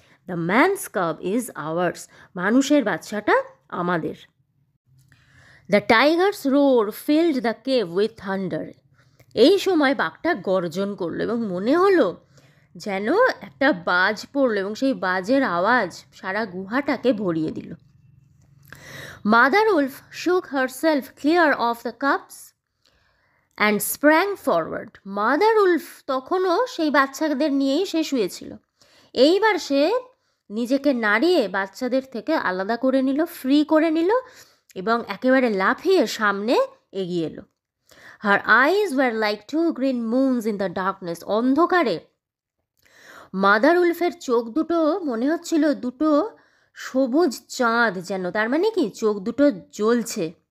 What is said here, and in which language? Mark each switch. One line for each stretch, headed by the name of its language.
English: the man's cub is ours,
Bangla: মানুষের বাচ্চাটা আমাদের।
English: the tiger's roar filled the cave with thunder,
Bangla: এই সময় বাঘটা গর্জন করলো এবং মনে হলো যেন একটা বাজ পড়লো এবং সেই বাজের আওয়াজ সারা গুহাটাকে ভরিয়ে দিল।
English: Mother wolf shook herself clear of the cups and sprang forward.
Bangla: Mother Wolf তখনও সেই বাচ্চাদের নিয়েই সে শুয়েছিল। এইবার সে নিজেকে নাড়িয়ে বাচ্চাদের থেকে আলাদা করে নিল, ফ্রি করে নিল এবং একেবারে লাফিয়ে সামনে এগিয়ে এলো।
English: her eyes were like two green moons in the darkness,
Bangla: অন্ধকারে মাদার উলফের চোখ দুটো মনে হচ্ছিল দুটো সবুজ চাঁদ যেন, তার মানে কি চোখ দুটো জ্বলছে।